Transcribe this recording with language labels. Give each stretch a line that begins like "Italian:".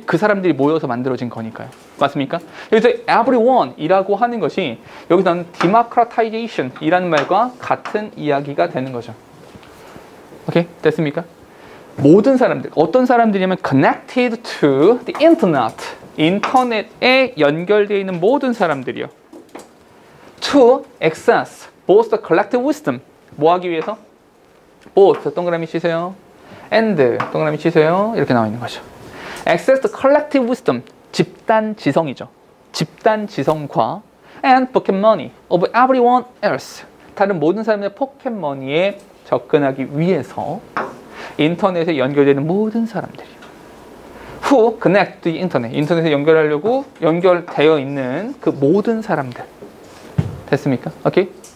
Korean: 그 사람들이 모여서 만들어진 거니까요. 맞습니까? 여기서 everyone이라고 하는 것이 여기서는 democratization 이라는 말과 같은 이야기가 되는 거죠. 오케이? 됐습니까? 모든 사람들, 어떤 사람들이냐면 connected to the internet, 인터넷에 연결되어 있는 모든 사람들이요.
English: to access both the collective wisdom, 뭐 하기 위해서?
Korean: both, 동그라미 치세요. and, 동그라미 치세요. 이렇게 나와 있는 거죠.
English: access the collective wisdom, 집단 지성이죠.
Korean: 집단 지성과 and pocket money of everyone else, 다른 모든 사람의 포켓머니에 접근하기 위해서 인터넷에 연결되는 모든 사람들이 who connect to the internet, 인터넷에 연결하려고 연결되어 있는 그 모든 사람들. 됐습니까? 오케이?